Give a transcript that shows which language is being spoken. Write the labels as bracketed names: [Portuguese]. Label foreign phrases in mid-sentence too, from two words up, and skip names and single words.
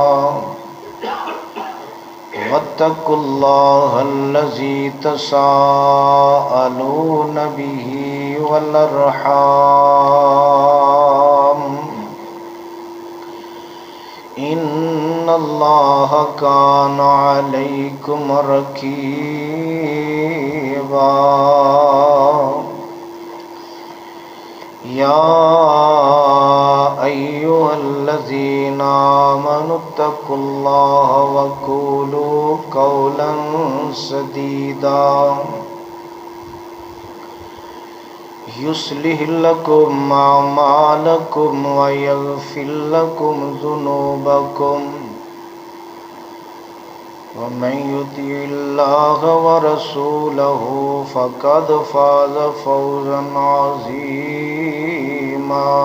[Arabic] واتقوا الله الذي تساءلون به والأرحام، ان اللہ کان علیکم رقیبا۔ یا ایہا الذین آمنوا اتقوا اللہ وقولوا قولا سدیدا یصلح لکم اعمالکم ویغفر لکم ذنوبکم، ومن يطع اللہ ورسولہ فقد فاز فوزا عظیما۔